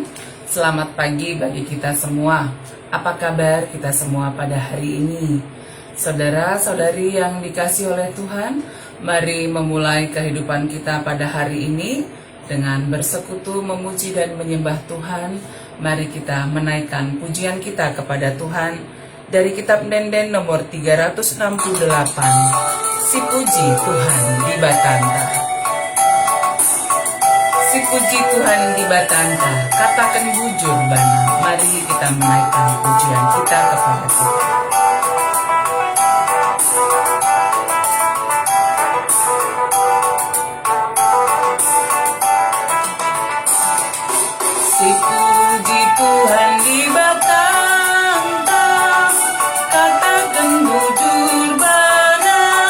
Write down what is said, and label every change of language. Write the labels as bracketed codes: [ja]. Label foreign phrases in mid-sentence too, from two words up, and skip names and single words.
[id] Selamat pagi bagi kita semua. Apa kabar kita semua pada hari ini? Saudara-saudari yang dikasihi oleh Tuhan, mari memulai kehidupan kita pada hari ini dengan bersekutu, memuji dan menyembah Tuhan. Mari kita menaikkan pujian kita kepada Tuhan dari kitab Denden nomor 368. [btx] Si puji Tuhan di Batanta. Si puji Tuhan di Batanta, katakan bujur bana. [id] Mari kita menaikkan pujian kita kepada Tuhan. [btx] Si puji Tuhan di Batanta, katakan bujur bana.